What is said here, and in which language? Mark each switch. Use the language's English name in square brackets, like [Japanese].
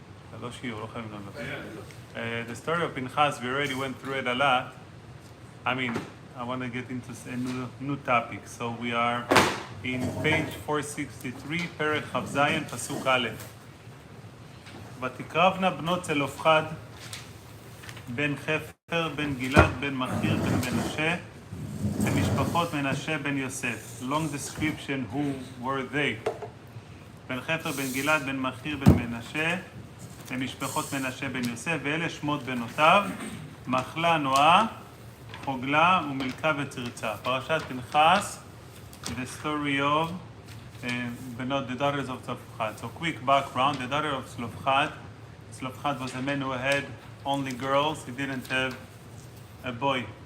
[Hebrew] זה לא שיעור, לא חייבים לדבר. [English] The story of Pנחס, we already went through it a lot. I mean, I want to get into a new topic. So we are in page 463, [Hebrew] פרק כ"ז, פסוק א'. ותקרבנה בנות צלופחד, בן חפר, בן גלעד, בן מכיר, בן מנשה, למשפחות מנשה בן יוסף. [English] Long description who were they. [Hebrew] בן חפר, בן גלעד, בן מכיר, בן מנשה, למשפחות מנשה בן יוסף, ואלה שמות בנותיו, מחלה, נועה, חוגלה ומלכה וצרצה. [English] פרשת פנחס, the story of the daughters of Tzlofchad. So quick background, the daughter of Tzlofchad. Tzlofchad was a man who had only girls, he didn't have a boy.